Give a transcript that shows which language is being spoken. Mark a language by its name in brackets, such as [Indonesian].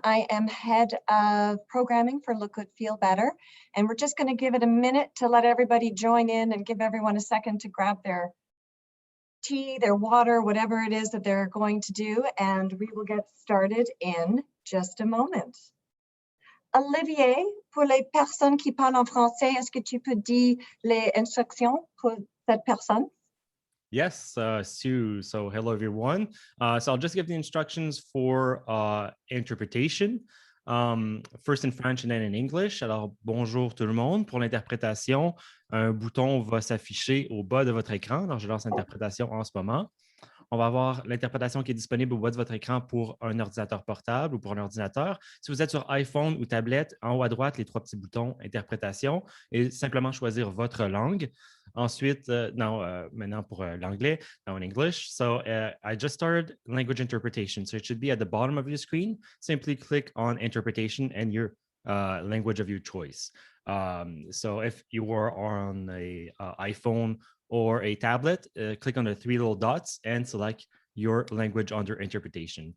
[English] I am head of programming for Look Good, Feel Better, and we're just going to give it a minute to let everybody join in and give everyone a second to grab their tea, their water, whatever it is that they're going to do, and we will get started in just a moment. [French] Olivier, pour les personnes qui parlent en français, est-ce que tu peux dire les instructions pour cette personne? [English] Yes, Sue. So hello, everyone. So I'll just give the instructions for interpretation. First in French and then in English. [French] Alors, bonjour tout le monde. Pour l'interprétation, un bouton va s'afficher au bas de votre écran. Alors, je lance l'interprétation en ce moment. On va avoir l'interprétation qui est disponible au bas de votre écran pour un ordinateur portable ou pour un ordinateur. Si vous êtes sur iPhone ou tablette, en haut à droite, les trois petits boutons interprétation et simplement choisir votre langue. Ensuite, maintenant pour l'anglais, [English] now in English. So I just started language interpretation. So it should be at the bottom of your screen. Simply click on interpretation and your language of your choice. So if you are on a iPhone or a tablet, click on the three little dots and select your language under interpretation.